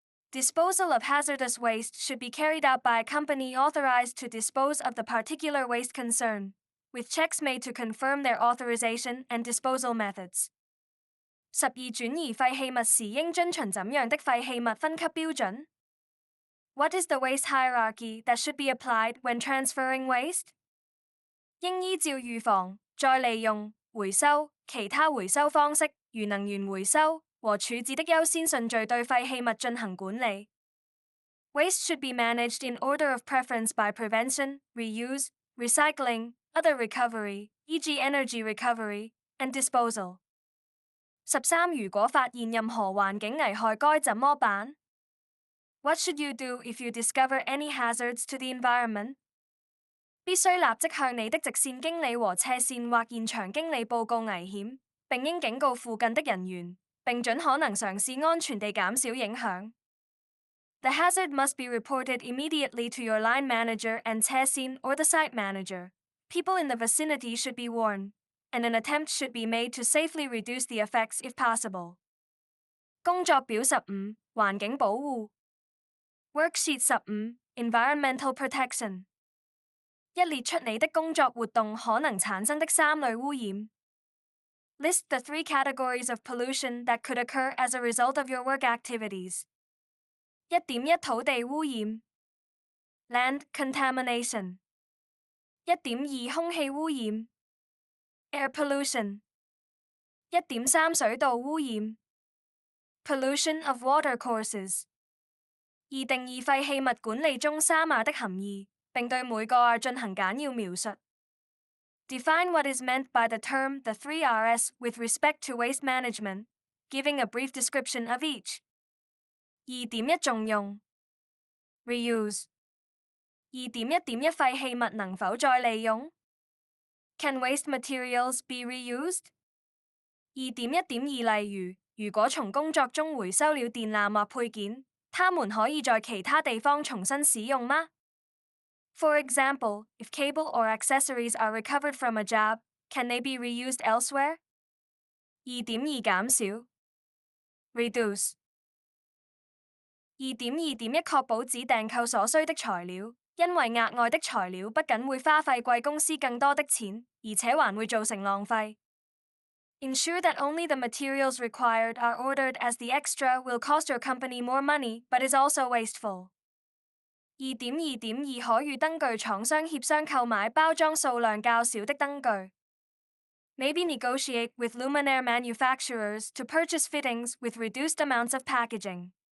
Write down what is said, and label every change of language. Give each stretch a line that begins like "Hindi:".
English: Disposal of hazardous waste should be carried out by a company authorized to dispose of the particular waste concern, with checks made to confirm their authorization and disposal methods。
Chinese: 12轉移廢棄物時應遵循怎樣的廢棄物分級標準？
English: What is the waste hierarchy that should be applied when transferring waste?
Chinese: 應依照預防、再利用、回收、其他回收方式，如能源回收和處置的優先順序對廢棄物進行管理。
English: Waste should be managed in order of preference by prevention, reuse, recycling, other recovery, e.g. energy recovery, and disposal。
Chinese: 13如果發現任何環境危害該怎麼辦？
English: What should you do if you discover any hazards to the environment?
Chinese: 必須立即向你的直線經理和斜線或現場經理報告危險，並應警告附近的人員，並盡可能嘗試安全地減少影響。
English: The hazard must be reported immediately to your line manager and 斜線 or the site manager. People in the vicinity should be warned, and an attempt should be made to safely reduce the effects if possible。
Chinese: 工作表15環境保護。
English: Worksheet 15 Environmental Protection。
Chinese: 一列出你的工作活動可能產生的3類污染。
English: List the 3 categories of pollution that could occur as a result of your work activities。
Chinese: 1.1 土地污染
English: Land contamination。
Chinese: 1.2 空氣污染
English: Air pollution。
Chinese: 1.3 水道污染
English: Pollution of water courses。
Chinese: 2定義廢棄物管理中3R的含義，並對每個 R 進行簡要描述。
English: Define what is meant by the term the 3Rs with respect to waste management, giving a brief description of each。
Chinese: 2.1 重用 Reuse。2.1.1 廢棄物能否再利用
English: Can waste materials be reused？
Chinese: 2.1.2 例如果從工作中回收了電纜或配件，它們可以在其他地方重新使用嗎？
English: For example, if cable or accessories are recovered from a job, can they be reused elsewhere?
Chinese: 2.2 減少 Reduce。 2.2.1 確保只訂購所需的材料，因為額外的材料不僅會花費貴公司更多的錢，而且還會造成浪費。
English: Ensure that only the materials required are ordered as the extra will cost your company more money but is also wasteful。
Chinese: 2.2.2 可與燈具廠商協商購買包裝數量較少的燈具。
English: Maybe negotiate with luminaire manufacturers to purchase fittings with reduced amounts of packaging。